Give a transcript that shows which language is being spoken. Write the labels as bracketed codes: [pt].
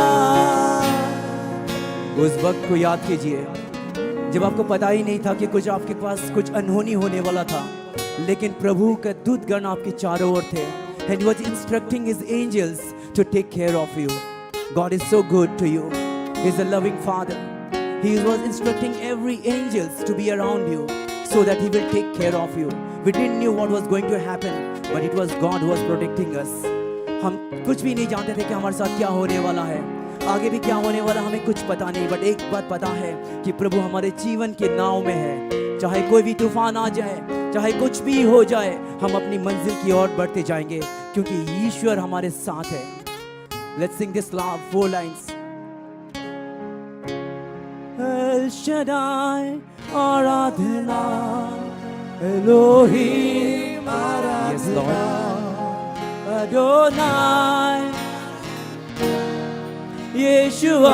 [hi] उस वक्त को याद कीजिए जब आपको पता ही नहीं था कि कुछ आपके पास कुछ अनहोनी होने वाला था, लेकिन प्रभु का दूतगण आपके चारों ओर थे, [en] and he was instructing his angels to take care of you. God is so good to you. He is a loving Father. He was instructing every angels to be around you so that he will take care of you. We didn't know what was going to happen, but it was God who was protecting us. [hi] हम कुछ भी नहीं जानते थे कि हमारे साथ क्या होने वाला है, आगे भी क्या होने वाला हमें कुछ पता नहीं, बट एक बात पता है कि प्रभु हमारे जीवन के नाव में है। चाहे कोई भी तूफान आ जाए, चाहे कुछ भी हो जाए, हम अपनी मंजिल की ओर बढ़ते जाएंगे, क्योंकि ईश्वर हमारे साथ है। [en] Let's sing this love 4 lines. [hi] El Shaddai Aradhana, Elohim Aradhana, [en] yes, Lord.